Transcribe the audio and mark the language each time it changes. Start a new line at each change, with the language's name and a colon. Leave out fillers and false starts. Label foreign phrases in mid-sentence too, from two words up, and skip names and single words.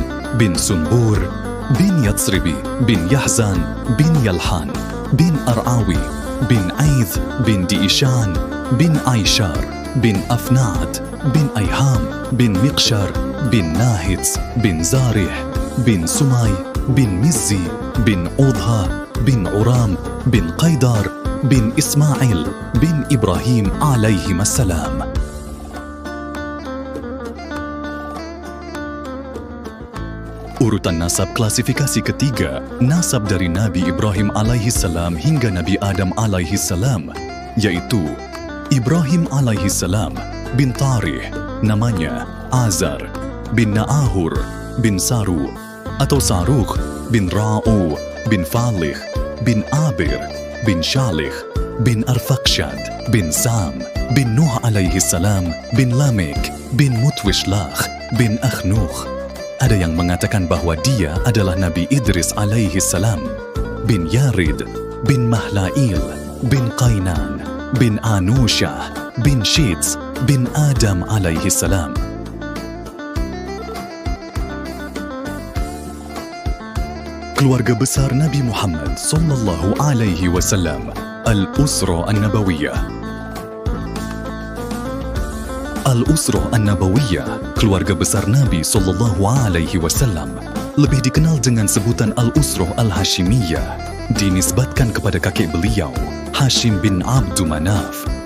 Indonesian: bin Sunbur bin Yatsribi bin Yahzan bin Yalhan bin Ar'awi bin Aidh bin Diishan bin Aishar bin Afnad bin Ayham bin Miqshar bin Nahitz bin Zarih bin Sumay bin Mizzi bin Udha bin Uram bin Qaidar bin Ismail bin Ibrahim
Arabic: عليهم السلام.
Indonesian: Urutan nasab klasifikasi ketiga, nasab dari Nabi Ibrahim
Arabic: عليه السلام
Indonesian: hingga Nabi Adam
Arabic: عليه السلام,
Indonesian: yaitu Ibrahim
Arabic: عليه السلام
Indonesian: bin Tarih, namanya Azar bin Na'ahur bin Saru atau Sarukh bin Ra'u bin Falih bin Abir bin Shalih bin Arfakshad bin Sam bin Nuh
Arabic: عليه السلام
Indonesian: bin Lamek bin Mutwishlakh bin Akhnukh. Ada yang mengatakan bahwa dia adalah Nabi Idris
Arabic: عليه السلام
Indonesian: bin Yarid bin Mahlail bin Qainan bin Anushah bin Shits bin Adam
Arabic: عليه السلام.
Indonesian: Keluarga besar Nabi Muhammad
Arabic: صلى الله عليه وسلم, الأسرة النبوية. الأسرة النبوية,
Indonesian: keluarga besar Nabi
Arabic: صلى الله عليه وسلم,
Indonesian: lebih dikenal dengan sebutan
Arabic: الأسرة الهاشمية,
Indonesian: dinisbatkan kepada kakek beliau, Hashim bin Abdu Manaf.